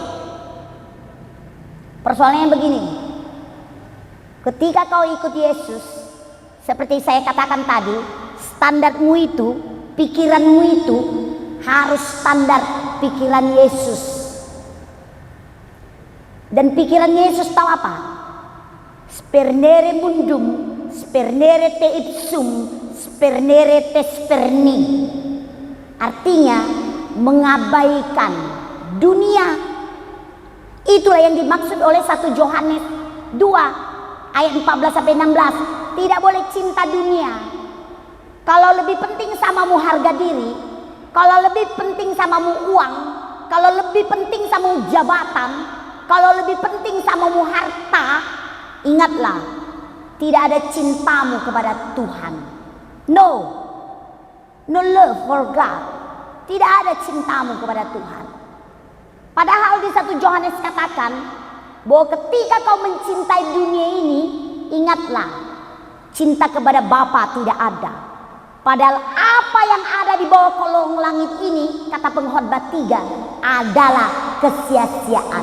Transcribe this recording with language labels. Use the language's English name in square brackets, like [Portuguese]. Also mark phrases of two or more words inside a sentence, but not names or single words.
[Indonesian] Persoalannya begini, ketika kau ikut Yesus, seperti saya katakan tadi, standarmu itu, pikiranmu itu harus standar pikiran Yesus. Dan pikiran Yesus tahu apa? [Latin] Spernere mundum, spernere te ipsum, spernere te sperni. [Indonesian] Artinya mengabaikan dunia. Itulah yang dimaksud oleh 1 Yohanes 2 ayat 14 sampai 16. Tidak boleh cinta dunia. Kalau lebih penting samamu harga diri, kalau lebih penting samamu uang, kalau lebih penting samamu jabatan, kalau lebih penting samamu harta, ingatlah, tidak ada cintamu kepada Tuhan. [English] No love for God. [Indonesian] Tidak ada cintamu kepada Tuhan. Padahal di 1 Yohanes katakan bahwa ketika kau mencintai dunia ini, ingatlah, cinta kepada Bapa tidak ada. Padahal apa yang ada di bawah kolong langit ini, kata pengkhotbah 3, adalah kesia-siaan.